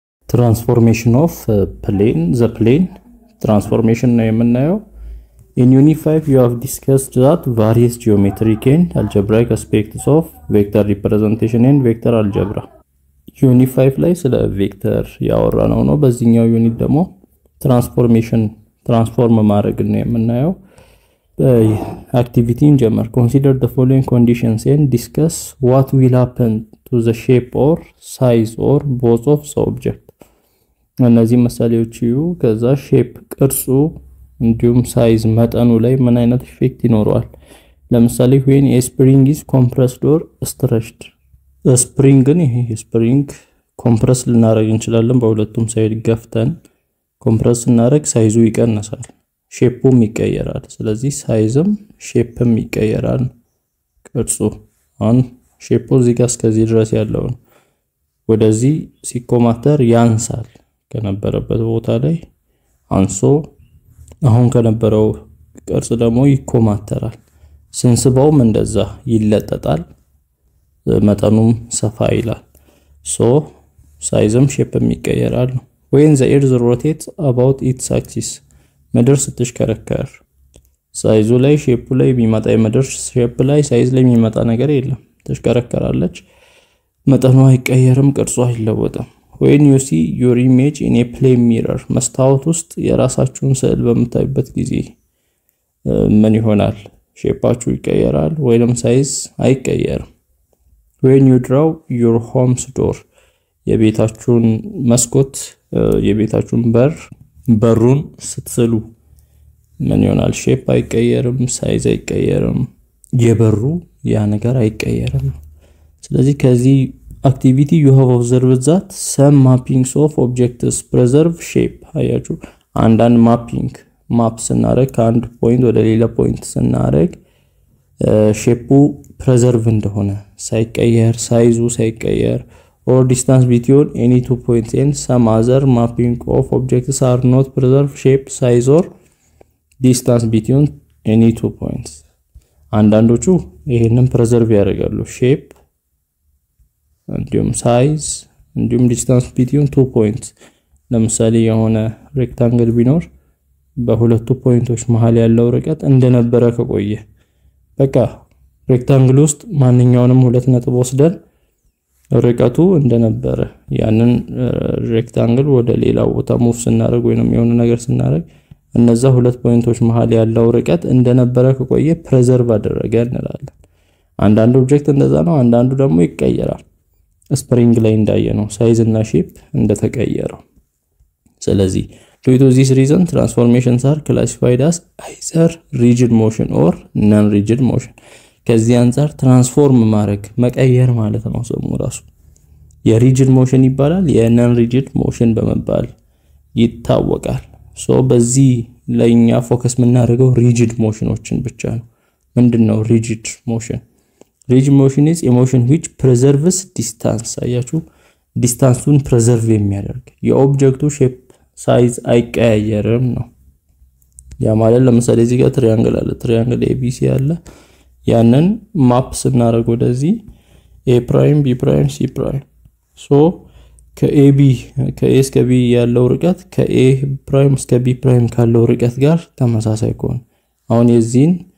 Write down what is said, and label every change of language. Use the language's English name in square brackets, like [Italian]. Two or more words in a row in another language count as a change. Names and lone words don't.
[English] transformation of the plane transformation [Amharic] ነው የምናየው [English] in unit 5 you have discussed that various geometric and algebraic aspects of vector representation and vector algebra unit 5 [Amharic] ላይ ስለ ቬክተር ያወራነው ነው በዚህኛው ዩኒት ደግሞ [English] transform [Amharic] ማድረግ ነው የምናየው [English] activity in general consider the following conditions and discuss what will happen to the shape or size or both of the object [Amharic] እነዚህ ምሳሌዎች ከዛ ሼፕ ቅርጹ እንዲሁም ሳይዝ መጠኑ ላይ ምን አይነት ኢፌክት ይኖረዋል ለምሳሌ [English] when a spring is compressed or stretched spring compress [Amharic] ልናደርግ እንችላለን በሁለቱም ሳይድ ገፍተን compress እናደርግ ሳይዙ ይቀንሳል ሼፑም ይቀየራል ስለዚህ ሳይዝም ሼፕም ይቀየራል ቅርጹ አሁን ሼፑ እዚህ ጋር እስከዚህ ድረስ ያለው ወደዚህ ሲኮማተር ያንሳል ከነበረበት ቦታ ላይ አንሶ አሁን ከነበረው ቅርጽ ደግሞ ይኮማተራል ስንስባውም እንደዛ ይለጠጣል መጠኑም ሰፋ ይላል ሶ ሳይዝም ሼፕም ይቀየራል [English] when the earth rotates about its axis [Amharic] ምድር ስትሽከረከር ሳይዙ ላይ ሼፑ ላይ የሚመጣ የምድር ሼፕ ላይ ሳይዝ ላይ የሚመጣ ነገር የለም ተሽከረከራለች መጠኑ አይቀየርም ቅርጹ አይለወጥም [English] when you see your image in a plane mirror [Amharic] መስታወት ውስጥ የራሳችሁን ስዕል በምታዩበት ጊዜ ምን ይሆናል ሼፓችሁ ይቀየራል ወይንም ሳይዝ አይቀየርም [English] when you draw your home's [Amharic] door የቤታችሁን መስኮት የቤታችሁን በሩን ስትስሉ ምን ይሆናል ሼፕ አይቀየርም ሳይዝ አይቀየርም የበሩ ያ ነገር አይቀየርም ስለዚህ ከዚህ activity [English] you have observed that some mappings of objects preserve shape [Amharic] አያችሁ አንዳንድ ማፕ ስናደርግ ከአንድ ፖይንት ወደ ሌላ ፖይንት ስናደርግ ሼፑ preserve እንደሆነ ሳይቀየር ሳይዙ ሳይቀየር [English] or distance between any two points and some other mapping of objects are not preserve shape size or distance between any two points [Amharic] አንዳንዶቹ ይሄንን preserve ያደርጋሉ [English] shape [Amharic] እንዲሁም ሳይዝ እንዲሁም ዲስታንስ [English] between two points [Amharic] ለምሳሌ የሆነ ሬክታንግል ቢኖር በሁለቱ ፖይንቶች መሃል ያለው ርቀት እንደነበረ ከቆየ በቃ ሬክታንግል ውስጥ ማንኛውንም ሁለት ነጥብ ወስደን ርቀቱ እንደነበረ ያንን ሬክታንግል ወደ ሌላ ቦታ ሙቭ ስናደርግ ወይንም የሆነ ነገር ስናደርግ እነዛ ሁለት ፖይንቶች መሃል ያለው ርቀት እንደነበረ ከቆየ preserve አደረገ እንላለን አንዳንድ ኦብጀክት እንደዛ ነው አንዳንዱ ደግሞ ይቀየራል ስፕሪንግ ላይ እንዳየነው ሳይዝ እና ሼፕ እንደተቀየረው ስለዚህ [English] due to this reason transformations are classified as either rigid motion or non rigid motion [Amharic] ከዚህ አንፃር ትራንስፎርም ማድረግ መቀየር ማለት ነው ስሙ ራሱ የሪጅድ ሞሽን ይባላል የነን ሪጅድ ሞሽን በመባል ይታወቃል ሶ በዚህ ለኛ ፎከስ የምናደርገው ሪጅድ ሞሽኖችን ብቻ ነው ምንድነው ሪጅድ ሞሽን [English] rigid motion is a motion which preserves distance [Amharic] አያችሁ ዲስታንሱን preserve የሚያደርግ የኦብጀክቱ ሼፕ ሳይዝ አይቀያየርም ነው ያ ማለት ለምሳሌ እዚህ ጋር ትሪያንግል አለ ትሪያንግል ABC አለ ያንን ማፕ ስናደርግ ወደዚህ A prime B prime C prime ሶ ከAB ከA እስከ B ያለው ርቀት ከA prime እስከ B prime ካለው ርቀት ጋር ተመሳሳይ ከሆነ አሁን የዚህን